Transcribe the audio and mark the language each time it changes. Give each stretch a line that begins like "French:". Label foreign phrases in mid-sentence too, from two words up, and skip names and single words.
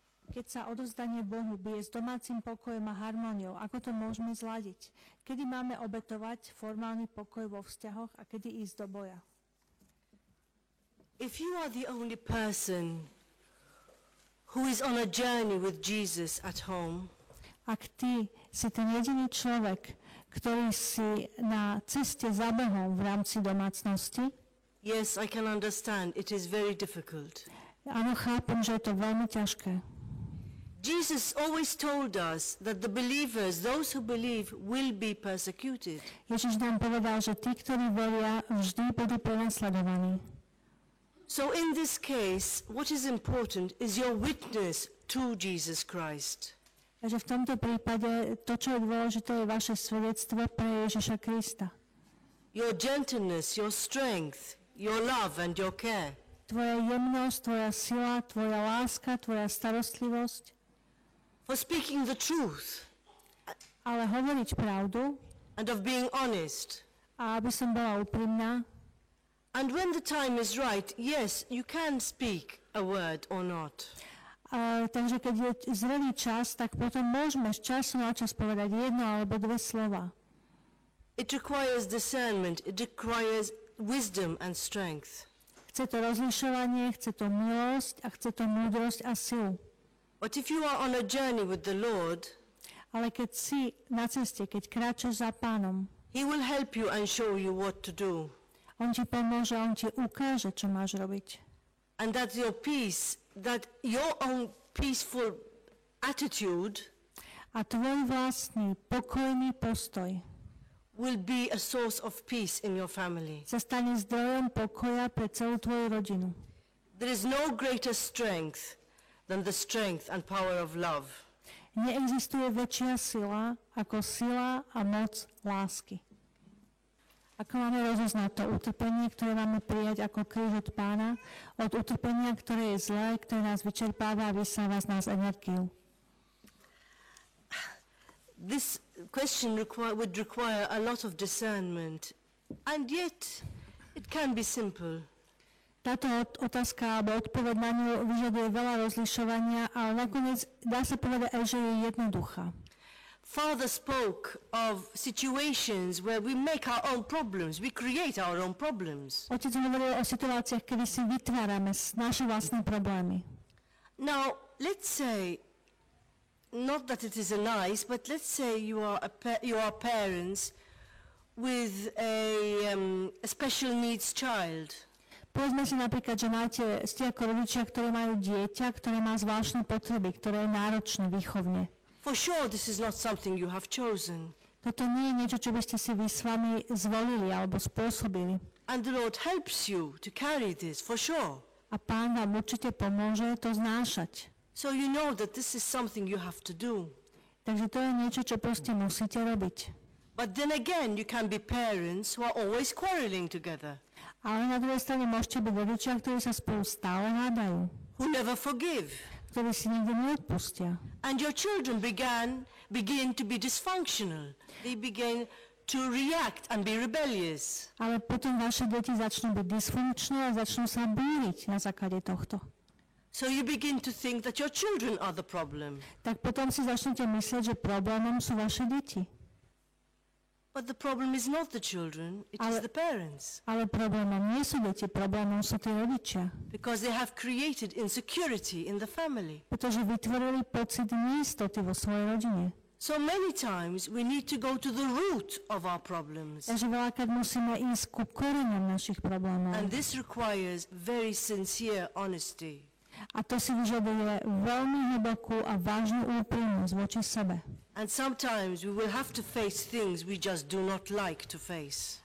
Slovak: Keď sa odozdanie Bohu bije s domácim pokojom a harmóniou, ako to môžeme zladiť? Kedy máme obetovať formálny pokoj vo vzťahoch a kedy ísť do boja?
English: If you are the only person who is on a journey with Jesus at home,
Slovak: ak ty si ten jediný človek, ktorý si na ceste za Bohom v rámci domácnosti,
English: yes, I can understand it is very difficult.
Slovak: Áno, chápem, že je to veľmi ťažké.
English: Jesus always told us that the believers, those who believe, will be persecuted.
Slovak: Ježiš nám povedal, že tí, ktorí veria, vždy budú prenasledovaní.
English: So in this case, what is important is your witness to Jesus Christ.
Slovak: Takže v tomto prípade to, čo je dôležité, je vaše svedectvo pre Ježiša Krista.
English: Your gentleness, your strength, your love and your care.
Slovak: Tvoja jemnosť, tvoja sila, tvoja láska, tvoja starostlivosť.
English: For speaking the truth.
Slovak: Ale hovoriť pravdu.
English: And of being honest.
Slovak: A aby som bola úprimná.
English: And when the time is right, yes, you can speak a word or not.
Slovak: Takže keď je zrelý čas, tak potom môžeme z času na čas povedať jedno alebo dve slova.
English: It requires discernment, it requires wisdom and strength.
Slovak: Chce to rozlišovanie, chce to milosť a chce to múdrosť a silu.
English: But if you are on a journey with the Lord,
Slovak: ale keď si na ceste, keď kráčaš za Pánom,
English: He will help you and show you what to do.
Slovak: On ti pomôže, on ti ukáže, čo máš robiť.
English: And that your peace, that your own peaceful attitude
Slovak: a tvoj vlastný pokojný postoj
English: will be a source of peace in your family.
Slovak: Sa stane zdrojom pokoja pre celú tvoju rodinu.
English: There is no greater strength than the strength and power of love.
Slovak: Neexistuje väčšia sila ako sila a moc lásky. Ako máme rozoznať to utrpenie, ktoré máme prijať ako kríž od Pána, od utrpenia, ktoré je zlé, ktoré nás vyčerpáva a vysáva z nás energiu?
English: This question would require a lot of discernment, and yet it can be simple.
Slovak: Táto otázka alebo odpoveď na ňu vyžaduje veľa rozlišovania, ale nakoniec dá sa povedať aj, že je jednoduchá.
English: Father spoke of situations where we make our own problems, we create our own problems.
Slovak: Otec hovoril o situáciách, kedy si vytvárame naše vlastné problémy.
English: Now, let's say, not that it is a nice, but let's say you are parents with a special needs child.
Slovak: Povedzme si napríklad, že ste ako rodičia, ktorí majú dieťa, ktoré má zvláštne potreby, ktoré je náročné výchovne.
English: For sure, this is not something you have chosen.
Slovak: Toto nie je niečo, čo by ste si vy s vami zvolili alebo spôsobili.
English: And the Lord helps you to carry this, for sure.
Slovak: A Pán vám určite pomôže to znášať.
English: So you know that this is something you have to do.
Slovak: Takže to je niečo, čo proste musíte robiť.
English: But then again, you can be parents who are always quarreling together.
Slovak: Ale na druhej strane môžete byť rodičia, ktorí sa spolu stále hádajú.
English: Who never forgive.
Slovak: Ktorí si nikdy neodpustia.
English: And your children begin to be dysfunctional. They begin to react and be rebellious.
Slovak: Ale potom vaše deti začnú byť dysfunkčné a začnú sa búriť na základe tohto.
English: So you begin to think that your children are the problem.
Slovak: Tak potom si začnete myslieť, že problémom sú vaše deti.
English: But the problem is not the children, it is the parents.
Slovak: Ale problémom nie sú deti, problémom sú tí rodičia.
English: Because they have created insecurity in the family.
Slovak: Pretože vytvorili pocit neistoty vo svojej rodine.
English: So many times we need to go to the root of our problems.
Slovak: Takže veľakrát musíme ísť ku koreňom našich problémov.
English: And this requires very sincere honesty.
Slovak: A to si vyžaduje veľmi hlbokú a vážnu úprimnosť voči sebe.
English: And sometimes we will have to face things we just do not like to face.